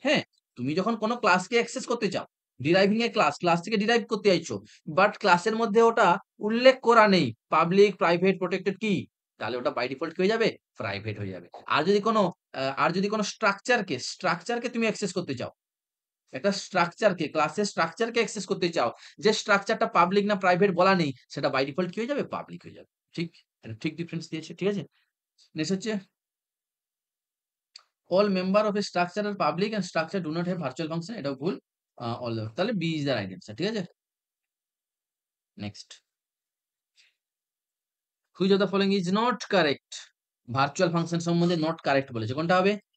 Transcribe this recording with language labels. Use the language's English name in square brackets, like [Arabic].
[Bangla] হ্যাঁ, তুমি যখন কোনো ক্লাসকে অ্যাক্সেস করতে চাও, ডিরাইভিং এ ক্লাস থেকে ডিরাইভ করতে চাইছো, বাট ক্লাসের মধ্যে ওটা উল্লেখ করা নেই পাবলিক, প্রাইভেট, প্রটেক্টেড কি, তাহলে ওটা বাই ডিফল্ট কি হয়ে যাবে? প্রাইভেট হয়ে যাবে। আর যদি কোনো স্ট্রাকচারকে তুমি অ্যাক্সেস করতে চাও, একটা স্ট্রাকচারকে, ক্লাসের স্ট্রাকচারকে অ্যাক্সেস করতে চাও, যে স্ট্রাকচারটা পাবলিক না প্রাইভেট বলা নেই, সেটা বাই ডিফল্ট কি হয়ে যাবে? পাবলিক হয়ে যাবে। ঠিক? এটা ঠিক ডিফারেন্স দিয়েছে। ঠিক আছে? নেক্সট হচ্ছে [English] all member of a structure are public and structure do not have virtual function, [Bangla] এটাও ভুল। all তাহলে B is the right answer. ঠিক আছে? Next, which of the following is not correct? Virtual function সম্বন্ধে not correct বলেছে, কোনটা হবে?